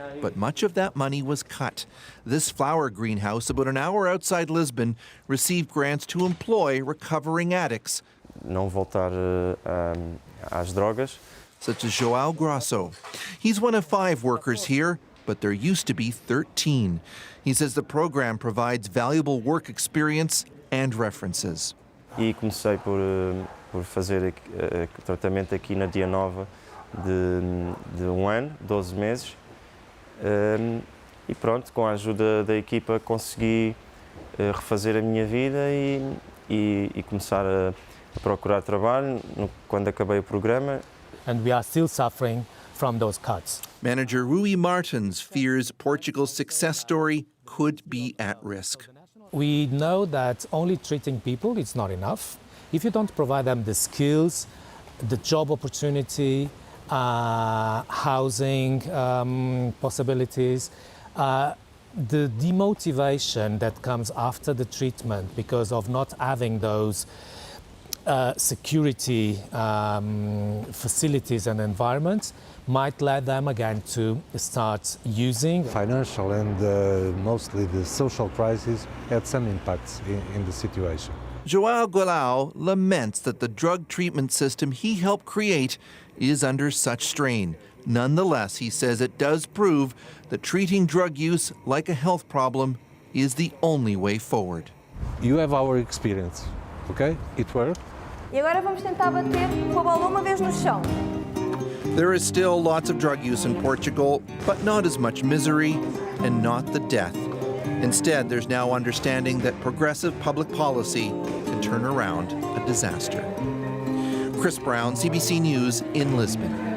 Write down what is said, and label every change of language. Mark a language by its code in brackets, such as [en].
[en] But much of that money was cut. This flower greenhouse, about an hour outside Lisbon, received grants to employ recovering addicts. [pt] Não voltar às drogas. [en] Such as João Grosso. He's one of 5 workers here, but there used to be 13. He says the program provides valuable work experience and references. [pt] E comecei por fazer tratamento aqui na Dia Nova de 1 ano, 12 meses. E pronto, com a ajuda da equipa consegui refazer a minha vida e começar a procurar trabalho quando acabei o programa. [en] And we are still suffering from those cuts. Manager Rui Martins fears Portugal's success story could be at risk. We know that only treating people is not enough. If you don't provide them the skills, the job opportunity, housing possibilities, the demotivation that comes after the treatment because of not having those security facilities and environments might lead them again to start using. Financial and mostly the social crisis had some impacts in the situation. João Goulão laments that the drug treatment system he helped create is under such strain. Nonetheless, he says it does prove that treating drug use like a health problem is the only way forward. You have our experience, okay? It worked. [pt] E agora vamos tentar bater com a bola uma vez no chão. [en] There is still lots of drug use in Portugal, but not as much misery and not the death. Instead, there's now understanding that progressive public policy can turn around a disaster. Chris Brown, CBC News in Lisbon.